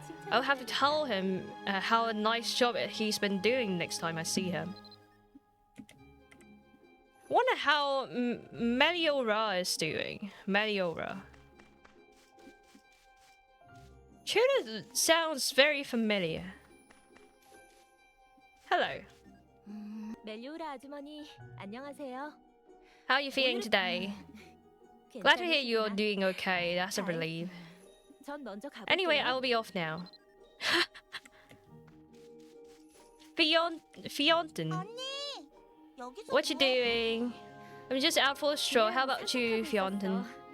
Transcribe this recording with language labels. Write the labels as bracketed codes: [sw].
[en] I'll have to tell him how a nice job he's been doing next time I see him. Wonder how Meliora is doing. Meliora. Shoot sounds very familiar. Hello. [ko] 멜리오라 아주머니, 안녕하세요. [en] How are you feeling today? Glad to hear you're doing okay. That's a relief. [ko] 전 먼저 가볼게요. [en] Anyway, I will be off now. Fionten. What you doing? I'm just out for a stroll. How about you, Fionten?